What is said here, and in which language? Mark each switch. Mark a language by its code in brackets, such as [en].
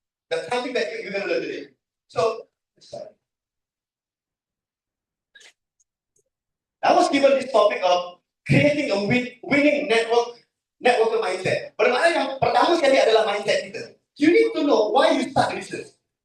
[en] That's something that you're going to learn today. So, I was given this topic of creating a winning network mindset. [ms] Bermakna yang pertama sekali adalah mindset kita. [en] You need to know why you start business.